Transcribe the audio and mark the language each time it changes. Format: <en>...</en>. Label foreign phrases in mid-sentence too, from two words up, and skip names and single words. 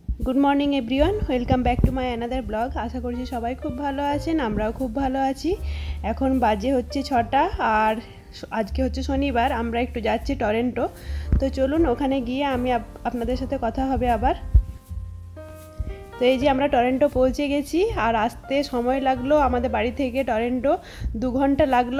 <en>Good morning everyone welcome back to my another blog.</en> <bn>आशा करছি সবাই খুব ভালো আছেন, আমরাও খুব ভালো আছি। এখন বাজে হচ্ছে 6টা আর আজকে হচ্ছে শনিবার। আমরা একটু যাচ্ছি টরন্টো, তো চলুন ওখানে গিয়ে আমি আপনাদের সাথে কথা হবে আবার। তো এই যে আমরা টরন্টো পৌঁছে গেছি আর আসতে সময় লাগলো আমাদের বাড়ি থেকে টরন্টো 2 ঘন্টা লাগলো।</bn>